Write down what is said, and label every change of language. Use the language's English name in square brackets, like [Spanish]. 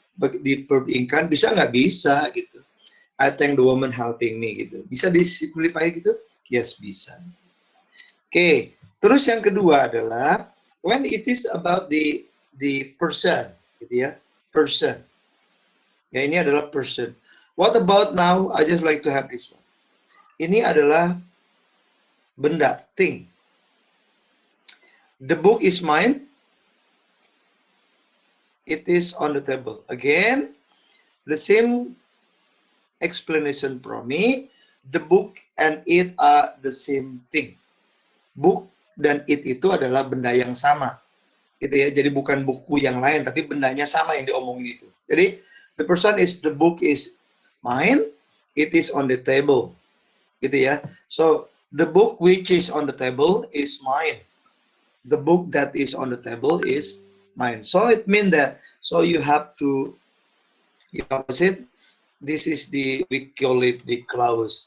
[Indonesian] di verb inkan, bisa nggak? Bisa gitu. [English] I thank the woman helping me [Indonesian] gitu. Bisa disimplify gitu? Yes, bisa. Oke, terus yang kedua adalah [English] when it is about the person, [Indonesian] gitu ya, person. Ya, ini adalah person. [English] What about now? I just like to have this one. [Indonesian] Ini adalah benda, [English] thing. The book is mine. It is on the table. Again, the same explanation from me. The book and it are the same thing. [Indonesian] Book dan it itu adalah benda yang sama. Gitu ya. Jadi bukan buku yang lain, tapi bendanya sama yang diomongin itu. [English] Jadi the person is, the book is mine. It is on the table. Gitu ya. So the book which is on the table is mine. The book that is on the table is mine. So it means that, so you have to, you opposite, this is the, we call it the clause.